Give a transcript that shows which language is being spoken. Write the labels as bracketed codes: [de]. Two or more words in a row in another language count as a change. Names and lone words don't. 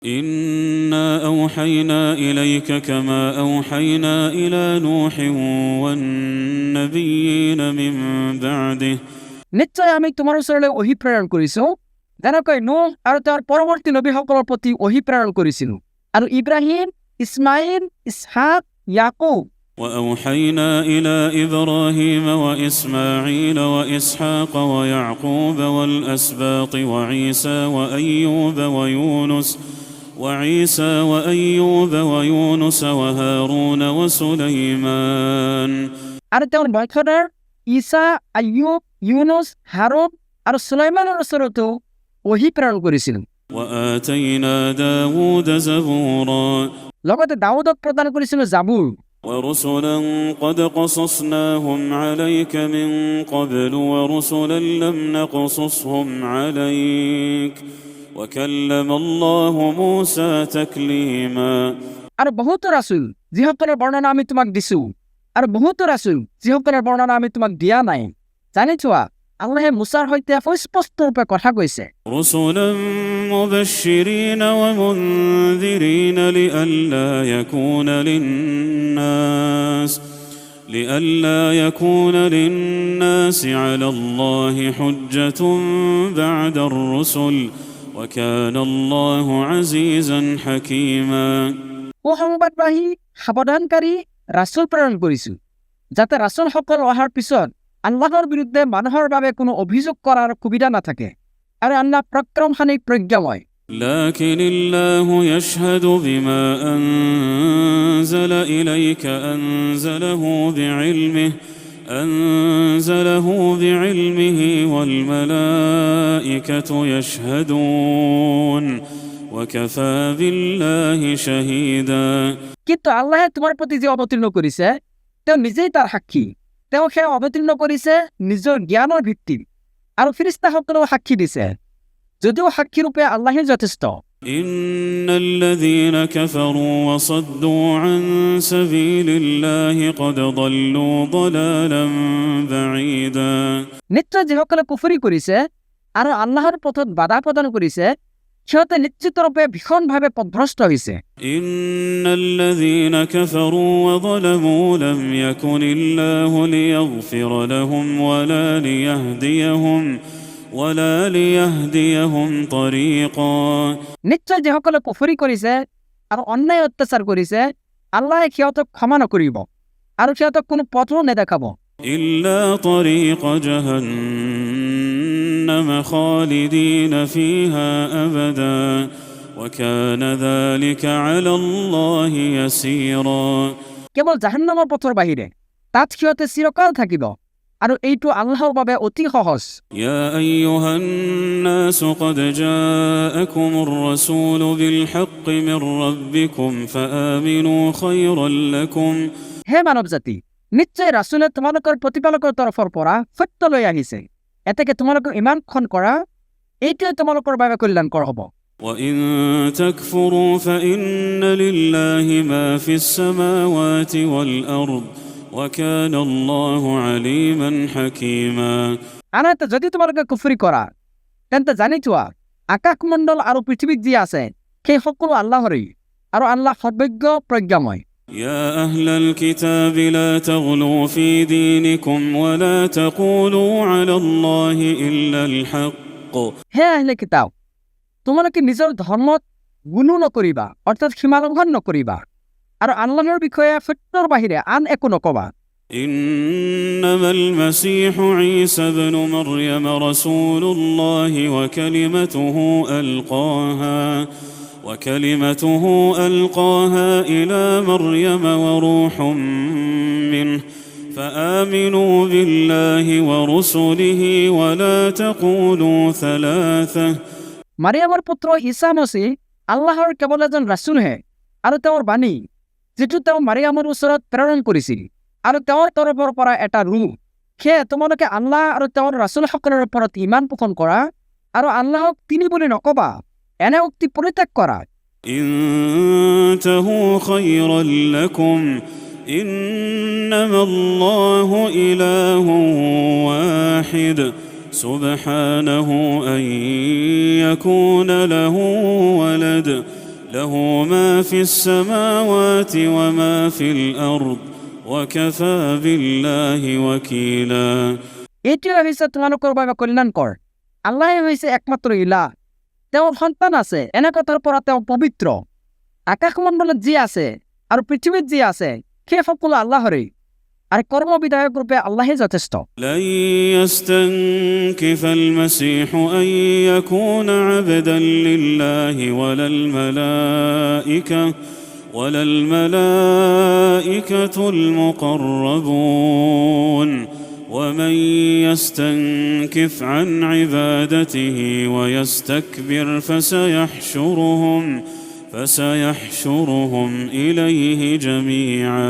[ar] إنا أوحينا إليك كما أوحينا إلى نوح والنبيين من بعده [as] নিশ্চয় আমি তোমার ওচৰলৈ ওহী প্ৰেৰণ কৰিছো যেনেকৈ নূহ আৰু তেওঁৰ পৰৱৰ্তী নবীসকলৰ প্ৰতি ওহী প্ৰেৰণ কৰিছিলো আৰু ইব্ৰাহিম ইছমাইল ইছহাক ইয়াকুব [ar] وأوحينا إلى إبراهيم وإسماعيل وإسحاق ويعقوب والأسباط وعيسى ويونس وهارون وسليمان [as] আৰু তেওঁৰ বংশধৰ ঈসা আইয়ুব ইউনুস হাৰুন আৰু সুলাইমানৰ ওচৰতো ওহী প্ৰেৰণ কৰিছিল [ar] وآتينا داود زبورا [as] লগতে দাউদক প্ৰদান কৰিছিল জাবুৰ [ar] ورسلا قد قصصناهم عليك من قبل ورسلا لم نقصصهم عليك وكلم الله موسى تكليما [as] আৰু বহুতো ৰাসূল যিসকলৰ বৰ্ণনা আমি তোমাক দিছো আৰু বহুতো ৰাসূল যিসকলৰ বৰ্ণনা আমি তোমাক দিয়া নাই জানি থোৱা আল্লাহে মুছাৰ সৈতে স্পষ্টৰূপে কথা কৈছে [ar] رسلا مبشرين ومنذرين لئلا يكون للناس على الله حجة بعد الرسل وكان الله عزيزا حكيما [as] সংবাদবাহী সাৱধানকাৰী ৰাসূল প্ৰেৰণ কৰিছো যাতে ৰাসূলসকল অহাৰ পিছত আল্লাহৰ বিৰুদ্ধে মানুহৰ বাবে কোনো অভিযোগ কৰাৰ সুবিধা নাথাকে আৰু আল্লাহ পৰাক্ৰমশালী প্ৰজ্ঞাময় [ar] لكن الله يشهد بما أنزل إليك أنزله بعلمه والملائكة يشهدون وكفى بالله شهيدا [as] কিন্তু আল্লাহে তোমাৰ প্ৰতি যে অৱতীৰ্ণ কৰিছে তেওঁ নিজেই তাৰ সাক্ষী তেওঁ সেই অৱতীৰ্ণ কৰিছে নিজৰ জ্ঞানৰ ভিত্তিত আৰু ফেৰেশতাসকলেও সাক্ষী দিছে যদিও সাক্ষীৰূপে আল্লাহে যথেষ্ট [ar] إن الذين كفروا وصدوا عن سبيل الله قد ضلوا ضلالا بعيدا [as] নিশ্চয় যিসকলে কুফৰি কৰিছে আৰু আল্লাহৰ পথত বাধা প্ৰদান কৰিছে সিহঁতে নিশ্চিতৰূপে ভীষণভাৱে পথভ্ৰষ্ট হৈছে [ar] إن الذين كفروا وظلموا لم يكن الله ليغفر لهم ولا ليهديهم طريقا [as] নিশ্চয় যিসকলে কুফৰি কৰিছে আৰু অন্যায় অত্যাচাৰ কৰিছে আল্লাহে সিহঁতক ক্ষমা নকৰিব আৰু সিহঁতক কোনো পথো নেদেখাব [ar] إلا طريق جهنم خالدين فيها أبدا وكان ذلك على الله يسيرا [as] কেৱল জাহান্নামৰ পথৰ বাহিৰে তাত সিহঁতে চিৰকাল থাকিব আৰু এইটো আল্লাহৰ বাবে অতি সহজ [ar] يا أيها الناس قد جاءكم الرسول بالحق من ربكم فآمنوا خيرا لكم [as] হে মানৱ জাতি নিশ্চয় ৰাসূলে তোমালোকৰ প্ৰতিপালকৰ তৰফৰ পৰা সত্য লৈ আহিছে এতেকে তোমালোকৰ ঈমানখন কৰা এইটোৱে তোমালোকৰ বাবে কল্যাণকৰ হ'ব [ar] وإن تكفروا فإن لله ما في السماوات والأرض وكان الله عليما حكيما [as] আনহাতে যদি তোমালোকে কুফৰি কৰা তেন্তে জানি থোৱা আকাশমণ্ডল আৰু পৃথিৱীত যি আছে সেই সকলো আল্লাহৰেই আৰু আল্লাহ সৰ্বজ্ঞ প্ৰজ্ঞাময় [ar] يا أهل الكتاب لا تغلوا في دينكم ولا تقولوا على الله إلا الحق [as] হে [ar] أهل الكتاب [as] তোমালোকে নিজৰ ধৰ্মত গুণো নকৰিবা অৰ্থাৎ সীমালংঘন নকৰিবা আৰু আল্লাহৰ বিষয়ে সত্যৰ বাহিৰে আন একো নকবা [ar] إنما المسيح عيسى ابن مريم رسول الله وكلمته ألقاها إلى مريم وروح منه فآمنوا بالله ورسله ولا تقولوا ثلاثة [as] মাৰিয়ামৰ পুত্ৰ ঈসা মসীহ আল্লাহৰ কেৱল এজন ৰাসূলহে আৰু তেওঁৰ বাণী যিটো তেওঁ মাৰিয়ামৰ ওচৰত প্ৰেৰণ কৰিছিল আৰু তেওঁৰ তৰফৰ পৰা এটা ৰূহ সেয়ে তোমালোকে আল্লাহ আৰু তেওঁৰ ৰাসূলসকলৰ ওপৰত ঈমান পোষণ কৰা আৰু আল্লাহক তিনি বুলি নকবা এনে উক্তি পৰিত্যাগ কৰা [ar] انتهوا خيرا لكم إنما الله إله واحد سبحانه أن يكون له ولد له ما في السماوات وما في الأرض وكفى بالله وكيلا [as] এইটোৱে হৈছে তোমালোকৰ বাবে কল্যাণকৰ। আল্লাহে হৈছে একমাত্ৰ ইলাহ, তেওঁৰ সন্তান আছে, এনে কথাৰ পৰা তেওঁ পবিত্ৰ। আকাশমণ্ডলত যি আছে আৰু পৃথিৱীত যি আছে সেই সকলো আল্লাহৰেই, আৰু কৰ্মবিধায়ক ৰূপে আল্লাহে যথেষ্ট। [ar] لن يستنكف المسيح أن يكون عبدا لله ولا الملائكة المقربون ومن يستنكف عن عبادته ويستكبر فسيحشرهم إليه جميعا